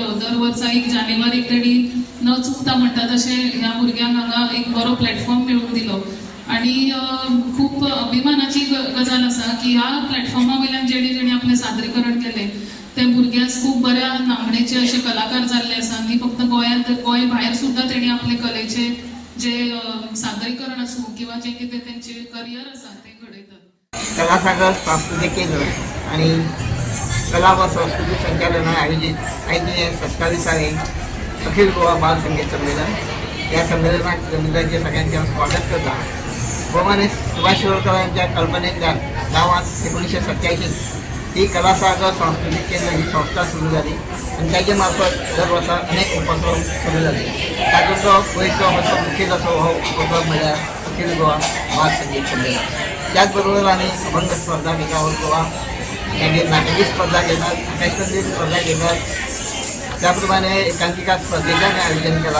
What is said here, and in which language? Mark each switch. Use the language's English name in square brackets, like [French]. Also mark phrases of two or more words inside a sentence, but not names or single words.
[Konkani] दर वर्सा 1 जानेवारीक तांणी न चुकता म्हणटा तशें ह्या भुरग्यांक हांगा एक बरो प्लॅटफॉर्म मेळून दिलो आणि खूप अभिमानाची गजाल आसा की ह्या प्लॅटफॉर्मा वयल्यान जेणे जेणे आपलें सादरीकरण केलें ते भुरगे खूप बऱ्या नामनेचे असे कलाकार जाल्ले आसा आनी फक्त गोंयांत गोंय भायर सुद्दां तेणी आपले कलेचे जे सादरीकरण आसूं किंवा जे कितें तेंचे करियर आसा ते घडयतात. कला सागर सांस्कृतिक केंद्र आणि कला व संस्कृती संचालनालय आयोजित आयोजित 27वे अखिल गोवा बाल संगीत संमेलन या संमेलनात जमिनीचे सगळ्यांचे स्वागत करता. [Marathi] गोमाने सुभाष शिरोडकर यांच्या कल्पनेतल्या गावात 1987 ही कला सागर सांस्कृतिक केंद्र ही संस्था सुरू झाली आणि त्याच्या मार्फत दर वर्षा अनेक उपक्रम सुरू झाले. [Konkani] तातूंतलो पयलो असो मुखेल असो हो उपक्रम म्हळ्यार अखिल गोवा बाल संगीत संमेलन. त्याचबरोबर आम्ही अभंग स्पर्धा घेतात, गोवा मागीर नाटकी स्पर्धा घेतात, आकाशकंदील स्पर्धा घेतात, त्याप्रमाणे एकांकिका स्पर्धेचें आयोजन केला.